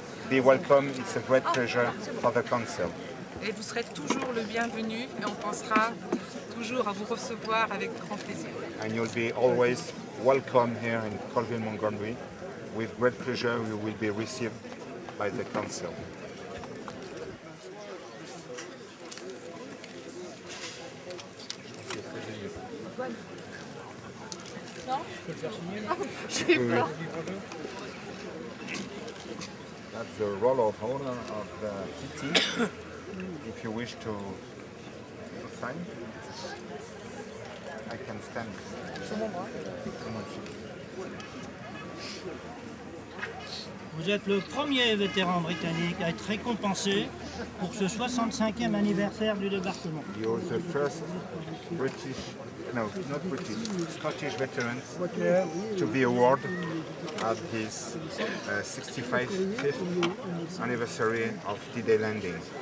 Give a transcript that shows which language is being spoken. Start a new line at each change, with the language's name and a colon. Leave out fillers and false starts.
English: Be welcome, it's a great pleasure for the council.
French: Et vous serez toujours le bienvenu et on pensera toujours à vous recevoir avec grand plaisir.
English: And you'll be always welcome here in Colville, Montgomery. With great pleasure, you will be received by the council.
French: Je
English: That's the Roll of Honor of the city. If you wish to sign, I can stand.
French: Vous êtes le premier vétéran britannique à être récompensé pour ce 65e anniversaire du débarquement.
English: You're the first British, no, not British, Scottish veterans to be awarded at his 65th anniversary of D-Day landing.